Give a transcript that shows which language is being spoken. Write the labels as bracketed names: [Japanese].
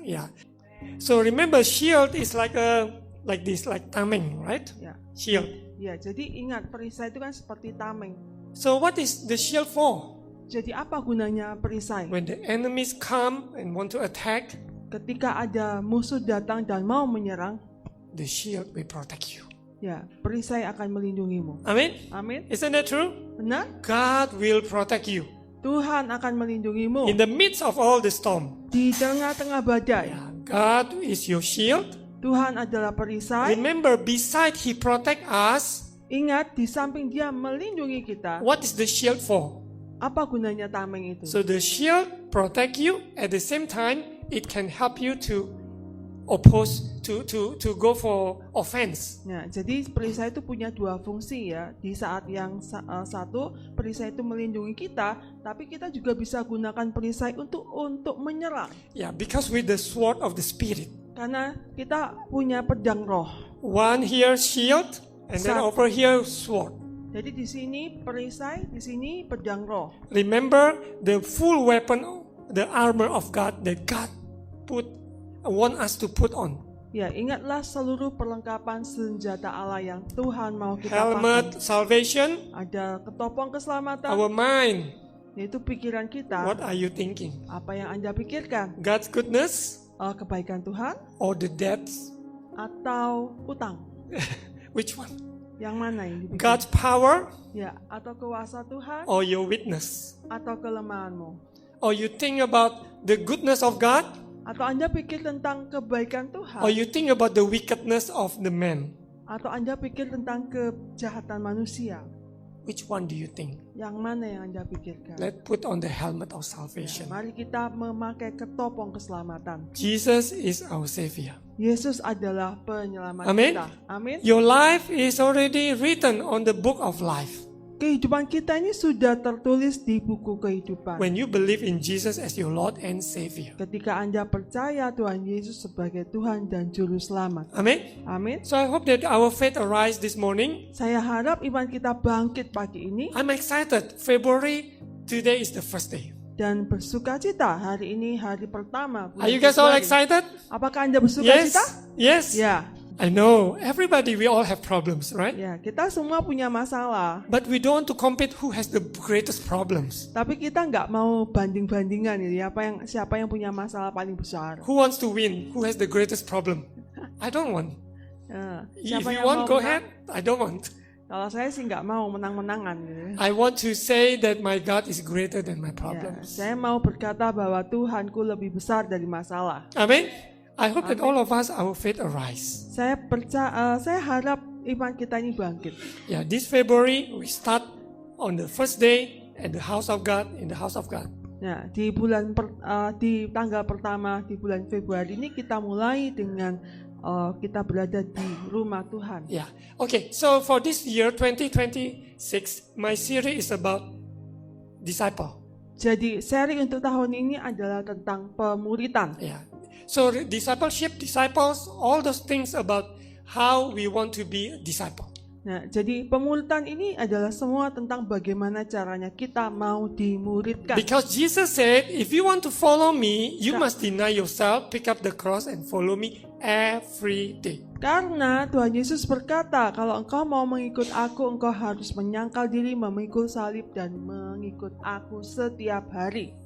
[English] Yeah. So remember, shield is like tameng, right? [Indonesian] Ya, [English] Shield. [Indonesian] ya. Jadi ingat perisai itu kan seperti tameng. [English] So what is the shield for? [Indonesian] Jadi apa gunanya perisai? [English] When the enemies come and want to attack, [Indonesian] Ketika ada musuh datang dan mau menyerang, [English] the shield will protect you. [Indonesian] ya perisai akan melindungimu. [English] Amen? [Indonesian] Amin. [English] Isn't that true? [Indonesian] Benar? [English] God will protect you [Indonesian] Tuhan akan melindungimu [English] in the midst of all the storm. [Indonesian] di tengah-tengah badai. [English] Yeah. God is your shield. [Indonesian] Tuhan adalah perisai. [English] Remember, beside He protect us, [Indonesian] Ingat, di samping Dia melindungi kita, [English] what is the shield for? [Indonesian] apa gunanya tameng itu? [English] So the shield protect you. At the same time, it can help you to oppose, to go for offense. [Indonesian] Nah, jadi perisai itu punya dua fungsi ya. Di saat yang satu, perisai itu melindungi kita, tapi kita juga bisa gunakan perisai untuk menyerang. [English] Yeah, because with the sword of the Spirit, [Indonesian] Karena kita punya pedang roh. [English] one here shield, and then over here sword. [Indonesian] Jadi di sini perisai, di sini pedang roh. [English] Remember the full weapon, the armor of God that God want us to put on. [Indonesian] Ya, ingatlah seluruh perlengkapan senjata Allah yang Tuhan mau kita [English] Helmet, [Indonesian] pakai. [English] salvation, [Indonesian] Ada ketopong keselamatan, [English] our mind. [Indonesian] yaitu pikiran kita. [English] What are you thinking? [Indonesian] Apa yang Anda pikirkan? [English] God's goodness [Indonesian] Kebaikan Tuhan [English] or the debts? [Indonesian] atau utang? [English] Which one? [Indonesian] Yang mana yang dipikirkan? [English] God's power [Indonesian] Ya, atau kuasa Tuhan [English] or your witness? [Indonesian] atau kelemahanmu? [English] Or you think about the goodness of God, [Indonesian] Atau Anda pikir tentang kebaikan Tuhan? [English] or you think about the wickedness of the man? [Indonesian] Atau Anda pikir tentang kejahatan manusia? [English] Which one do you think? [Indonesian] Yang mana yang Anda pikirkan? [English] Let's put on the helmet of [Indonesian] Ya, [English] salvation. [Indonesian] mari kita memakai ketopong keselamatan. [English] Jesus is our Savior. [Indonesian] Yesus adalah penyelamat Amin. kita. Amin. [English] Your life is already written on the book of life. [Indonesian] Kehidupan kita ini sudah tertulis di buku kehidupan. [English] When you believe in Jesus as your Lord and Savior. [Indonesian] Ketika Anda percaya Tuhan Yesus sebagai Tuhan dan Juru Selamat. [English] Amen. [Indonesian] Amin. [English] So I hope that our faith arise this morning. [Indonesian] Saya harap iman kita bangkit pagi ini [English] I'm excited. February, today is the first day. [Indonesian] dan bersukacita. Hari ini hari pertama. bulan [English] Are you guys all [Indonesian] Februari. [English] excited? [Indonesian] Apakah Anda bersukacita? [English] Yes. [Indonesian] Ya, [English] I know. Everybody, we all have problems, right? [Indonesian] ya, kita semua punya masalah. [English] But we don't want to compete who has the greatest problems. [Indonesian] Tapi kita nggak mau banding-bandingan gitu ya. Siapa yang punya masalah paling besar? [English] Who wants to win? Who has the greatest problem? I don't want. [Indonesian] Ya, [English] If [Indonesian] siapa [English] you [Indonesian] yang [English] want, [Indonesian] mau [English] go [Indonesian] menang? [English] ahead. I don't want. [Indonesian] Kalau saya sih nggak mau menang-menangan gitu. [English] I want to say that my God is greater than my [Indonesian] Ya, [English] problems. [Indonesian] saya mau berkata bahwa Tuhanku lebih besar dari masalah. [English] Amen. I hope that all of us, our faith arise. [Indonesian] Saya harap iman kita ini bangkit. [English] Yeah, this February we start on the first day at the house of God, in the house of God. [Indonesian] Nah, di tanggal pertama di bulan Februari ini kita mulai dengan kita berada di rumah Tuhan. [English] Yeah. Okay. So for this year, 2026, my series is about disciple. [Indonesian] Jadi seri untuk tahun ini adalah tentang pemuritan. [English] Yeah. So discipleship, disciples, all those things about how we want to be a disciple. [Indonesian] Nah, jadi pemuritan ini adalah semua tentang bagaimana caranya kita mau dimuridkan. [English] Because Jesus said, if you want to follow me, you must deny yourself, pick up the cross and follow me every day. [Indonesian] Karena Tuhan Yesus berkata, kalau engkau mau mengikut aku, engkau harus menyangkal diri, memikul salib, dan mengikut aku setiap hari.